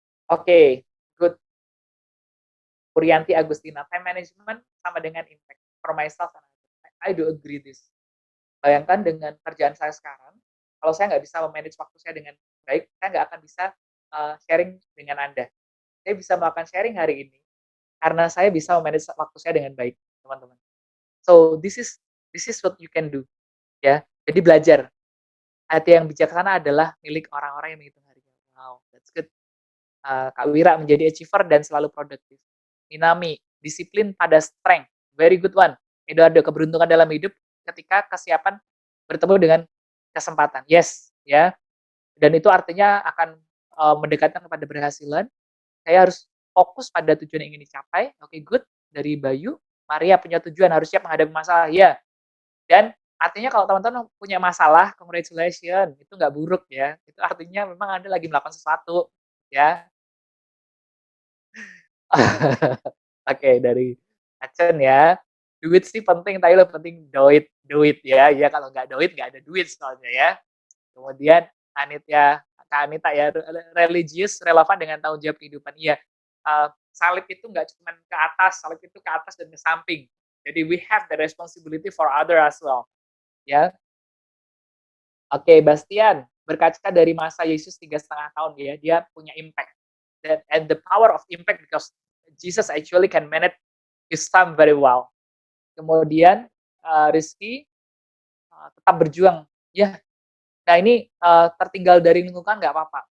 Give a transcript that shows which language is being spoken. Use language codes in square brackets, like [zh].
[en] Oke, good. Purianti Agustina, time management [id] sama dengan [en] impact for myself and others. I do agree this. [id] Bayangkan dengan kerjaan saya sekarang, kalau saya nggak bisa memanage waktu saya dengan baik, saya nggak akan bisa sharing dengan Anda. Saya bisa melakukan sharing hari ini karena saya bisa memanage waktu saya dengan baik, teman-teman. [en] So this is what you can do, ya. [id] Jadi belajar. Hati yang bijaksana adalah milik orang-orang yang menghitung harinya. [en] Wow, that's good. [id] Kak Wira menjadi achiever dan selalu produktif. Minami, disiplin pada strength. [en] Very good one. [id] Eduardo, keberuntungan dalam hidup ketika kesiapan bertemu dengan kesempatan. Yes, ya. Dan itu artinya akan mendekatkan kepada keberhasilan. Saya harus fokus pada tujuan yang ingin dicapai. Oke, good. Dari Bayu, Maria punya tujuan, harus siap menghadapi masalah. Ya. Dan artinya kalau teman-teman punya masalah, congratulations. Itu nggak buruk ya. Itu artinya memang Anda lagi melakukan sesuatu. Ya. Oke, dari Acen ya. Duit sih penting, tapi lebih penting duit ya. Ya kalau nggak duit, nggak ada duit soalnya ya. Kemudian Kak Anita ya, religius relevan dengan tanggung jawab kehidupan. Iya, salib itu nggak cuma ke atas, salib itu ke atas dan ke samping. Jadi [en] we have the responsibility for other as well. [id] Ya. Oke, Bastian, berkaca dari masa Yesus 3,5 tahun ya, dia punya impact. [en] And the power of impact because Jesus actually can manage his time very well. [id] Kemudian Rizky tetap berjuang. Ya, nah ini tertinggal dari lingkungan nggak apa-apa.